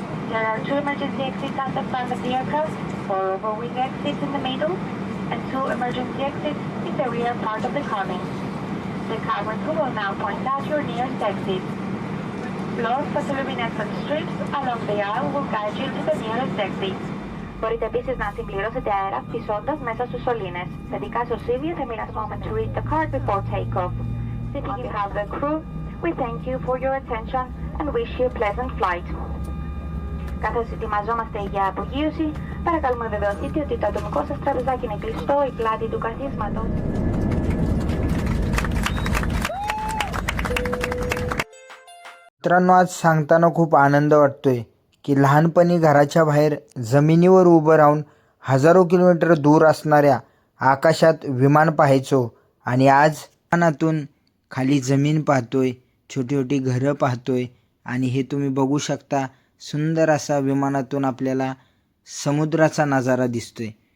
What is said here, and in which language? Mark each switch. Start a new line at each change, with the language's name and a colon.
English: There are two emergency exits at the front of the aircraft, 4 overwing exits in the middle, and 2 emergency exits in the rear part of the cabin. The cabin crew will now point out your nearest exit. Floor photoluminescent strips along the aisle will guide you to the nearest exit.
Greek: Μπορείτε επίσης να συμπληρώσετε αέρα φυσώντας μέσα στους σωλήνες. Θετικά σωσίβια,
English: the last moment to read the card before takeoff. On behalf of the crew, we thank you for your attention and wish you a pleasant flight.
Greek: Καθώς ετοιμαζόμαστε για απογείωση, παρακαλούμε βεβαιωθείτε ότι το ατομικό σας τραπεζάκι είναι κλειστό, η πλάτη του καθίσματος.
Marathi: मित्रांनो, आज सांगताना खूप आनंद वाटतोय की लहानपणी घराच्या बाहेर जमिनीवर उभं राहून हजारो किलोमीटर दूर असणाऱ्या आकाशात विमान पाहायचो आणि आज विमानातून खाली जमीन पाहतोय, छोटी छोटी घरं पाहतोय आणि हे तुम्ही बघू शकता, सुंदर असा विमानातून आपल्याला समुद्राचा नजारा दिसतोय.